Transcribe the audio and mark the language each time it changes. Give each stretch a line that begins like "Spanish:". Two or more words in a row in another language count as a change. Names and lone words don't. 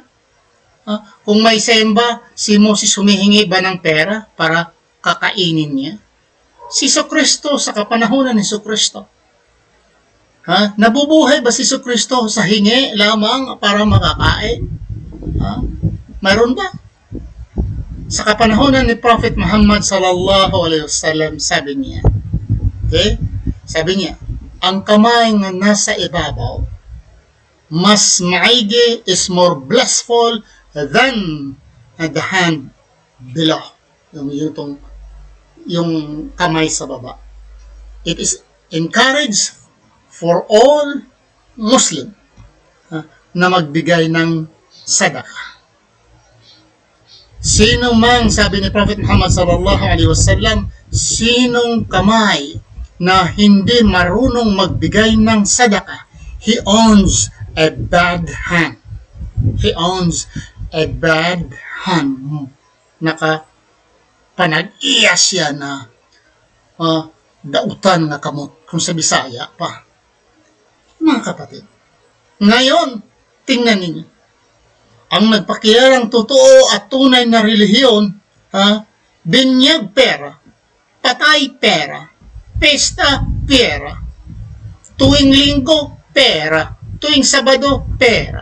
Filipino: Kung may semba, si Moses humihingi ba ng pera para kakainin niya? Si Jesucristo sa kapanahunan ni Jesucristo, nabubuhay ba si Jesucristo sa hingi lamang para makakain? Mayroon ba? Sa kapanahunan ni Prophet Muhammad
Arabic: صلى الله عليه وسلم,
Filipino: sabi niya, ang kamay na nasa ibabaw, mas maigi,
English: is more blissful than the hand below.
Filipino: Yung kamay sa baba.
English: It is encouraged for all Muslim
Filipino: na magbigay ng sadaqah. Sino mang, sabi ni Prophet Muhammad
Arabic: صلى الله عليه وسلم,
Filipino: sinong kamay na hindi marunong magbigay ng sadaqah,
English: he owns a bad hand. He owns a bad hand.
Cebuano: Panag-iya siya na dautan na kamot,
Filipino: kung sa Bisaya pa. Mga kapatid, ngayon, tingnan ninyo, ang nagpakilalang totoo at tunay na relihiyon, binyag pera, patay pera, pesta pera, tuwing linggo pera, tuwing Sabado pera.